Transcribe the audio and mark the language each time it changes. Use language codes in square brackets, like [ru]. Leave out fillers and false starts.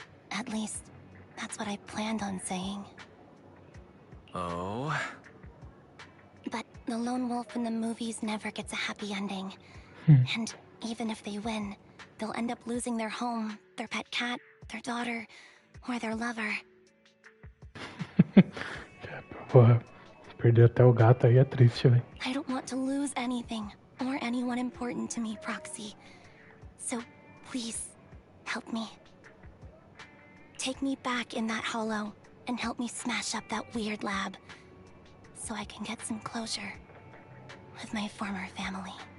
[en] At least, that's what I planned on saying. Oh? But the lone wolf in the movies never gets a happy ending. And even if they win, they'll end up losing their home, their pet cat, their daughter, or their lover. [pt] Porra, perder até o gato aí é triste, velho. [en] I don't want to lose anything, or anyone important to me, Proxy. So, please, help me. Take me back in that hollow, and help me smash up that weird lab, so I can get some closure with my former family.